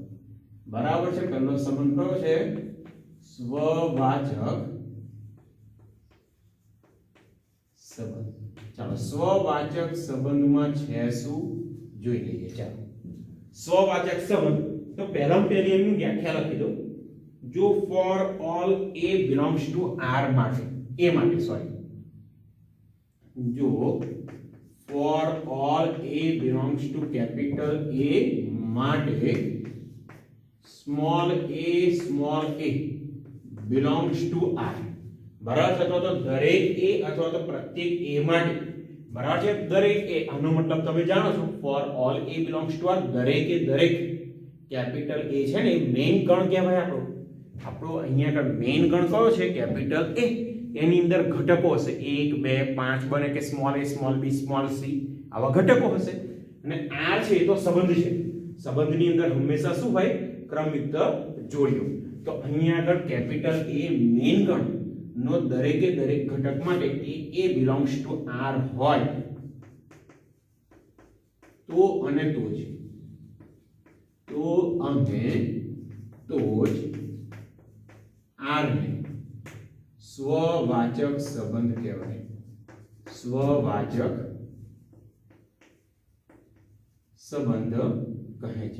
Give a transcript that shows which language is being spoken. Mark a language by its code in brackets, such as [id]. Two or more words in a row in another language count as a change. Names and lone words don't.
[gu] બરાબર છે. પહેલો સંબંધ કયો છે? સ્વવાચક સંબંધ. ચાલો સ્વવાચક સંબંધમાં છે શું જોઈ લઈએ. ચાલો સ્વવાચક સંબંધ. તો પહેલામાં પહેલી એની વ્યાખ્યા લખી દો. [en] જો for all A belongs to R [gu] માટે, A માટે સોરી, જો [en] for all A belongs to capital A માટે small a belongs to R. [gu] બરાબર છે. તો દરેક A અથવા તો પ્રત્યેક A માટે, બરાબર છે, દરેક A, આનો મતલબ તમે જાણો છો, [en] for all A belongs to R, [gu] દરેકે દરેક કેપિટલ A છે ને એ મેઈન ગણ કહેવાય. આપણો અહીંયા આગળ મેઈન ગણ કયો છે? કેપિટલ A. એની અંદર ઘટકો હશે 1 2 5 બને કે [en] small a small b small c, [gu] આવા ઘટકો હશે. અને R છે એ તો સંબંધ છે. સંબંધની અંદર હંમેશા શું હોય? ક્રમયુક્ત જોડીઓ. તો અહીંયા આગળ કેપિટલ A મેઈન ગણ નો દરેકે દરેક ઘટક માટે [en] A belongs to R [gu] હોય તો અને તો જ R ને સ્વવાચક સંબંધ કહેવાય. સ્વવાચક સંબંધ કહે છે.